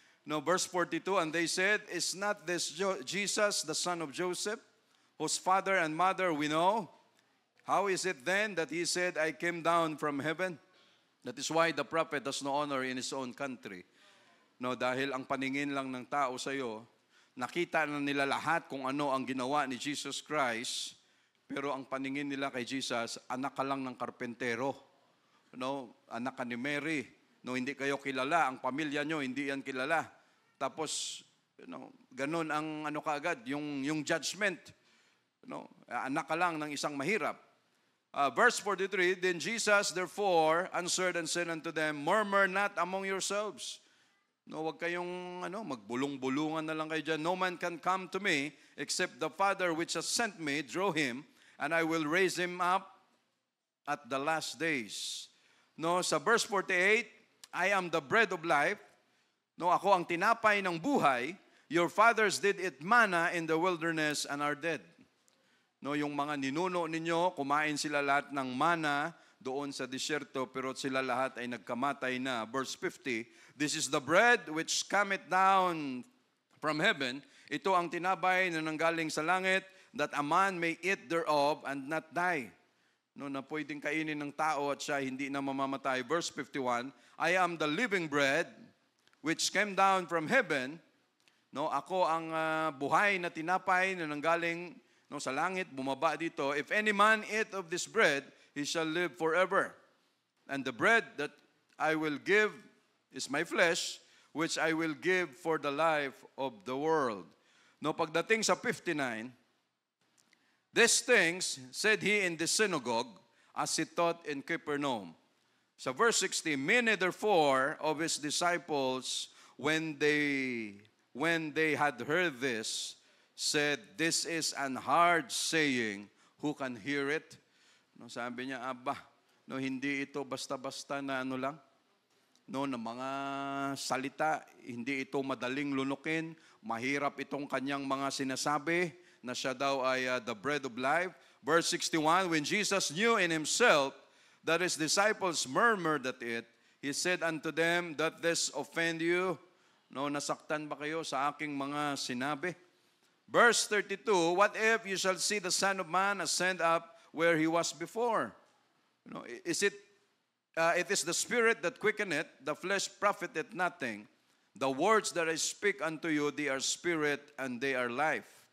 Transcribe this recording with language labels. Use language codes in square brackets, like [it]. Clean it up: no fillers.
[en] No, verse 42, and they said, is not this Jesus, the son of Joseph, whose father and mother we know? How is it then that he said, I came down from heaven? That is why the prophet has no honor in his own country. [tl] No, dahil ang paningin lang ng tao sa iyo, nakita na nila lahat kung ano ang ginawa ni Jesus Christ, pero ang paningin nila kay Jesus, anak ka lang ng karpentero. No, anak ka ni Mary. No, hindi kayo kilala, ang pamilya nyo, hindi yan kilala. Tapos, ganun ang kaagad, yung judgment. Anak ka lang ng isang mahirap. [en] Verse 43, then Jesus therefore answered and said unto them, murmur not among yourselves. [tl] No, wag kayong magbulong-bulungan na lang kayo dyan. [en] No man can come to me except the Father which has sent me draw him, and I will raise him up at the last days. No, sa verse 48, I am the bread of life. [tl] No, ako ang tinapay ng buhay. [en] Your fathers did eat manna in the wilderness and are dead. [tl] No, yung mga ninuno ninyo, kumain sila lahat ng mana doon sa disyerto, pero sila lahat ay nagkamatay na. [en] Verse 50, this is the bread which cometh down from heaven. [tl] Ito ang tinapay na nanggaling sa langit, [en] that a man may eat thereof and not die. [tl] No, na pwedeng kainin ng tao at siya hindi na mamamatay. [en] Verse 51, I am the living bread which came down from heaven. [tl] No, ako ang buhay na tinapay na nanggaling sa langit, bumaba dito. [en] If any man eat of this bread, he shall live forever. And the bread that I will give is my flesh, which I will give for the life of the world. No, [tl] pagdating sa [en] 59, these things said he in the synagogue, as he taught in Capernaum. Sa verse 60, many therefore of his disciples, when they had heard this, said, this is an hard saying, who can hear it? [tl] No, sabi niya, Aba, no, hindi ito basta-basta na ano lang, no, na mga salita, hindi ito madaling lunukin, mahirap itong kanyang mga sinasabi, na siya daw ay [en] the bread of life. Verse 61, when Jesus knew in himself that his disciples murmured at it, he said unto them, that this offend you? [tl] No, nasaktan ba kayo sa aking mga sinabi? [en] Verse 32, what if you shall see the Son of Man ascend up where he was before? You know, it is the Spirit that quickeneth, the flesh profiteth nothing. The words that I speak unto you, they are spirit and they are life.